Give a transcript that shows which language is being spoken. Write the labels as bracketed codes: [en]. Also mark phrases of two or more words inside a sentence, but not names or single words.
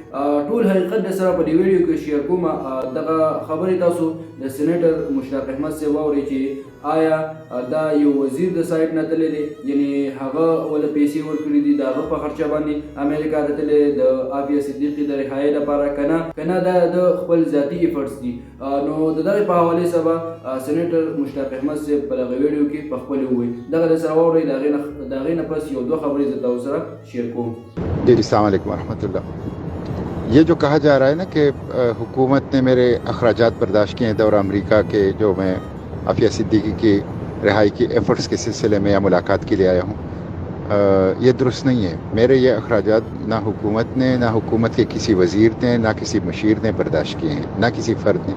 [ps] ټول حقیقت د سره په دې ویډیو کې شیر کوم. دغه خبرې تاسو د سېنیټر مشتاق احمد صاحب واورئ چې آیا دا یو وزیر د سایډ نه تللی دی، یعنی هغه ول پیسې ورکړي دي د هغه په خرچه باندې امریکا ته تللی د عافیه صدیقي د رهایۍ لپاره که نه دا د خپل ذاتي ایفرټس دي. نو د دغې په حوالې سبا سېنیټر مشتاق احمد صاحب په دغه ویډیو کې په خپل ووایي. دغه د سره واورئ، د هغې نه پس 1-2 خبرې زه تاسو سره شیر کوم. [ur] جی [ar] السلام علیکم ورحمة الله. [ur] یہ جو کہا جا رہا ہے نا کہ حکومت نے میرے اخراجات برداشت کیے ہیں دور امریکہ کے، جو میں عافیہ صدیقی کی رہائی کی ایفرٹس کے سلسلے میں یا ملاقات کے لیے آیا ہوں، یہ درست نہیں ہے. میرے یہ اخراجات نہ حکومت نے، نہ حکومت کے کسی وزیر نے، نہ کسی مشیر نے برداشت کیے ہیں، نہ کسی فرد نے.